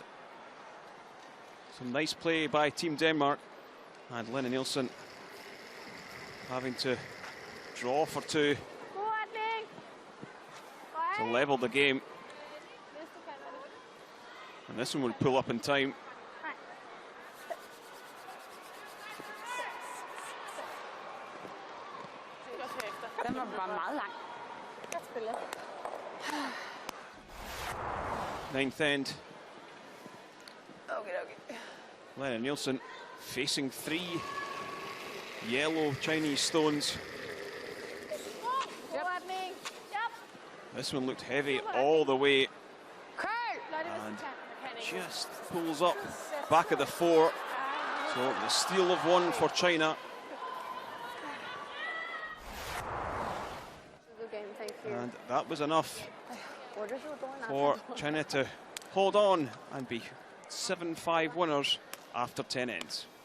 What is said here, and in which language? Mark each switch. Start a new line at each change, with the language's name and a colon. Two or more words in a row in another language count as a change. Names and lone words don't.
English: Some nice play by Team Denmark, and Lena Nielsen having to draw for 2. to level the game. And this one will pull up in time.
Danish: Den var bare meget lang.
English: Ninth end. Okay. Lena Nielsen facing 3 yellow Chinese stones. This one looked heavy all the way and just pulls up back of the 4. So the steal of 1 for China. And that was enough for China to hold on and be 7-5 winners after 10 ends.